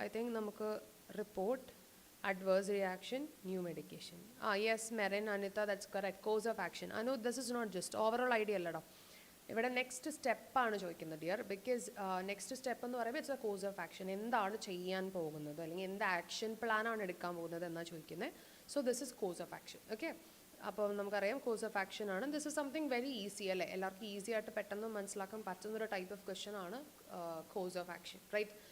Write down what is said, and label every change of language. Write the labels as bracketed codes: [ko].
[en] I think നമുക്ക് report, adverse reaction, new medication. Yes, Marin, Anita, that's correct. Course of action. Anu, this is not just overall idea allada. [ml] ഇവിടെ next സ്റ്റെപ്പാണ് ചോദിക്കുന്നത് dear. Because next step എന്ന് പറയുമ്പോൾ [en] It's a course of action. [ml] എന്താണ് ചെയ്യാൻ പോകുന്നത് അല്ലെങ്കിൽ എന്ത് ആക്ഷൻ പ്ലാനാണ് എടുക്കാൻ പോകുന്നത് എന്നാണ് ചോദിക്കുന്നത്. [en] So this is course of action. [ml] Okay, അപ്പോൾ നമുക്കറിയാം കോഴ്സ് ഓഫ് ആക്ഷൻ ആണ്. [en] this is something very easy [ml] അല്ലേ, എല്ലാവർക്കും ഈസി ആയിട്ട് പെട്ടെന്ന് മനസ്സിലാക്കാൻ പറ്റുന്നൊരു ടൈപ്പ് ഓഫ് ക്വസ്റ്റൻ ആണ് കോഴ്സ് ഓഫ് ആക്ഷൻ, റൈറ്റ്.